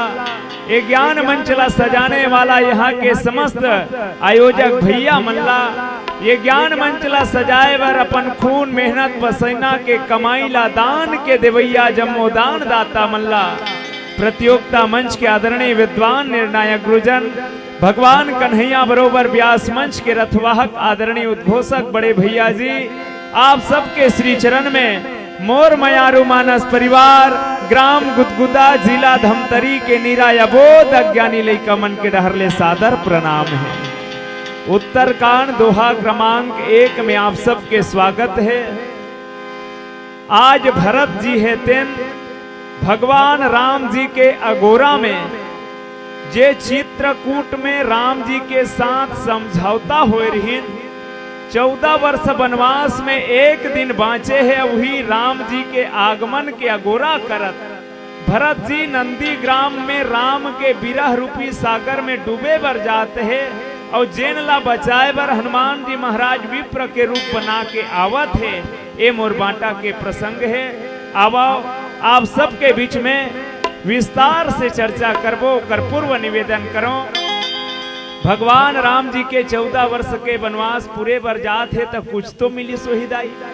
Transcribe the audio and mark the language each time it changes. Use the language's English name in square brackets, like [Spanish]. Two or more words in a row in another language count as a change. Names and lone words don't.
[Chhattisgarhi] ये ज्ञान मंचला सजाने वाला यहाँ के समस्त आयोजक भैया मल्ला, ये ज्ञान मंचला सजाए बर अपन खून मेहनत पसीना के कमाई ला दान के देवैया जम्मोदान दाता मल्ला। प्रतियोगिता मंच के आदरणीय विद्वान निर्णायक गुरुजन, भगवान कन्हैया बरोबर व्यास मंच के रथवाहक आदरणीय उद्घोषक बड़े भैया जी, आप सबके श्री चरण में मोर मयारू मानस परिवार, ग्राम गुदगुदा, जिला धमतरी के निरायबोध अज्ञानी लइका मन के डहरले सादर प्रणाम है। उत्तरकांड दोहा क्रमांक 1 में आप सबके स्वागत है। आज भरत जी है तेन भगवान राम जी के अगोरा में जे चित्रकूट में राम जी के साथ समझौता हो रही। 14 वर्ष वनवास में एक दिन बाँचे है, वही राम जी के आगमन के अगोरा करत भरत जी नंदी ग्राम में राम के विरह रूपी सागर में डूबे बर जाते हैं, और जेन ला बचाए बर हनुमान जी महाराज विप्र के रूप बना के आवत है। ये मोरबांटा के प्रसंग है। आवाओ आप सबके बीच में विस्तार से चर्चा करबो, कर पूर्व निवेदन करो। भगवान राम जी के 14 वर्ष के वनवास पूरे बर जात है, तब कुछ तो मिली सोहिदाई।